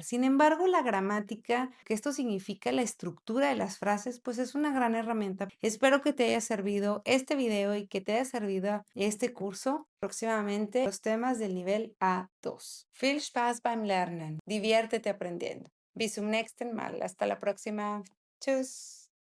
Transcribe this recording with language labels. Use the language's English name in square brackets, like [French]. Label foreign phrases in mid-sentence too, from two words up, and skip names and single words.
[Spanish] Sin embargo, la gramática, que esto significa la estructura de las frases, pues es una gran herramienta. Espero que te haya servido este video y que te haya servido este curso. Próximamente los temas del nivel A2. [German] Viel Spaß beim Lernen. [Spanish] Diviértete aprendiendo. [German] Bis zum nächsten Mal. [Spanish] Hasta la próxima. Tschüss.